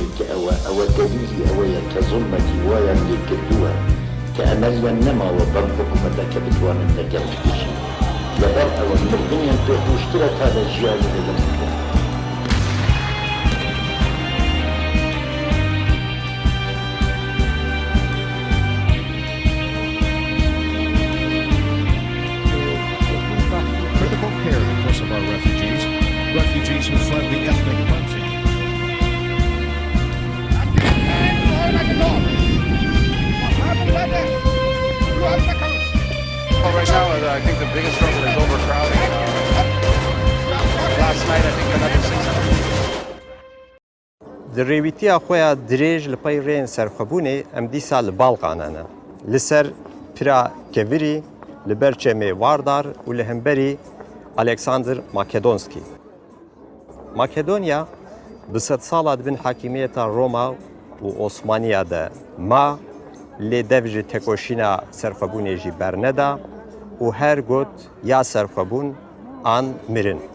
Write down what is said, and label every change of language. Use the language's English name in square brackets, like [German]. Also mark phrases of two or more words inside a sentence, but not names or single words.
[Central Kurdish] ئەوە دەلیلی ئەوەیە کە زوڵمەتی وایان لێ کردووە کە ئەمەلیان نەماوە بەم حکوومەتە کە بتوانن لەگەڵ بکێشن لەبەر ئەوە مردنیان پێخۆشترە تا لە ژیانی لەگەڵ بکەن. [English] Refugees who fled the ethnic cleansing. Well, right now, I think the biggest struggle is overcrowding. Last night, I think another 600. [Kurdish] درێویتیا خۆیان درێژ لە پەی ڕێن سەرخەبوونێ ئەم دیسا لە باڵقانانە لەسەر پرا کەڤری لەبەر چێمێ واردار و لە هەمبەری ئەلێکساندر ماکێدۆنسکی. ماکێدۆنیا بسەد ساڵا دبن حاکیمیەتە ڕۆما و ئۆسمانیادا ما لێ دەڤژی تێکۆشینا سەرخەبوونێژی بەرنەدا و هەر گوت یا سەرخەبوون ئان مرن.